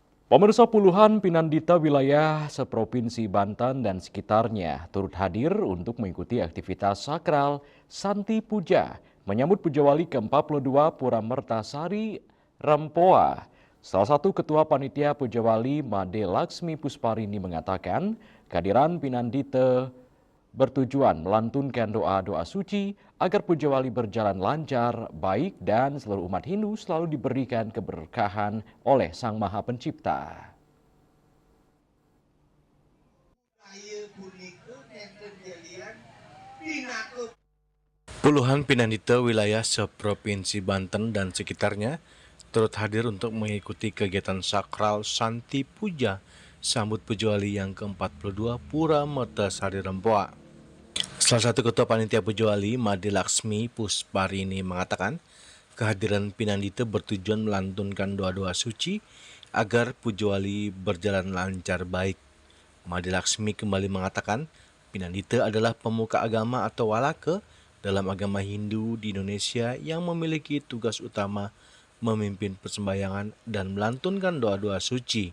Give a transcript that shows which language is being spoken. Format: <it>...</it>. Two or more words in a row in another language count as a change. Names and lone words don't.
<id>Pemirsa, puluhan Pinandita wilayah seprovinsi Banten dan sekitarnya turut hadir untuk mengikuti aktivitas sakral Santi Puja menyambut Puja Wali ke-42 Pura Mertasari Rempoa. Salah satu ketua panitia Puja Wali Made Laksmi Pusparini mengatakan kehadiran Pinandita bertujuan melantunkan doa-doa suci agar Puja Wali berjalan lancar, baik dan seluruh umat Hindu selalu diberikan keberkahan oleh Sang Maha Pencipta. Puluhan Pinandita wilayah seprovinsi Banten dan sekitarnya turut hadir untuk mengikuti kegiatan sakral Santi Puja sambut Puja Wali yang ke-42 Pura Mertasari Rempoa. Salah satu ketua panitia Puja Wali, Made Laksmi Pusparini mengatakan, kehadiran Pinandita bertujuan melantunkan doa-doa suci agar Puja Wali berjalan lancar baik. Made Laksmi kembali mengatakan, Pinandita adalah pemuka agama atau walake dalam agama Hindu di Indonesia yang memiliki tugas utama memimpin persembahyangan dan melantunkan doa-doa suci.</id>